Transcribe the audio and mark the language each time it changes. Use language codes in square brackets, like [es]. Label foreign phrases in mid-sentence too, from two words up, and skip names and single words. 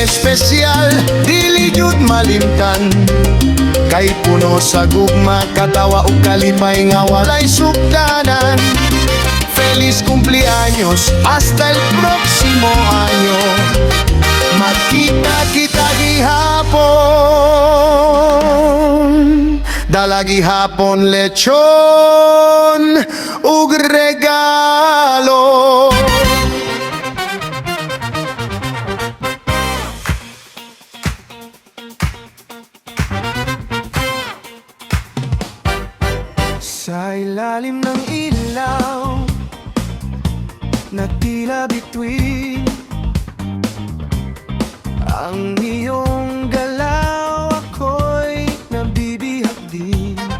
[ceb] espesyal, dili jud malimtan. Kay puno sa gugma, katawa ug kalipay nga walay sukdanan. [es] Feliz cumpleaños, hasta el próximo año. [ceb] Magkita kita gihapon, dala gihapon lechon ug regalo. [tl] Sa ilalim ng ilaw na tila bituin, ang iyong galaw ako'y nabibihag din.